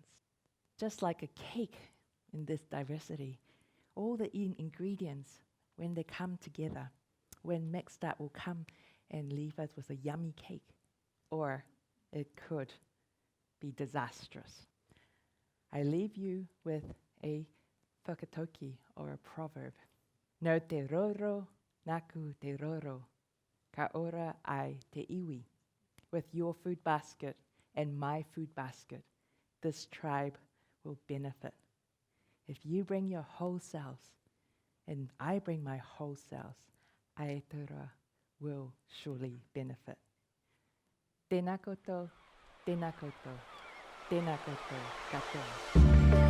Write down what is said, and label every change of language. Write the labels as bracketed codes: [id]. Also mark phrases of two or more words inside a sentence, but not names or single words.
[en] Just like a cake in this diversity, all the ingredients, when they come together, when mixed up, will come and leave us with a yummy cake, or it could be disastrous. I leave you with a whakatauki, or a proverb. [mi] No te roro, naku te roro, ka ora ai te iwi. [en] With your food basket and my food basket, this tribe will benefit. If you bring your whole selves and I bring my whole selves, Aotearoa will surely benefit. [mi] Tēnā koutou, tēnā koutou, tēnā koutou katoa.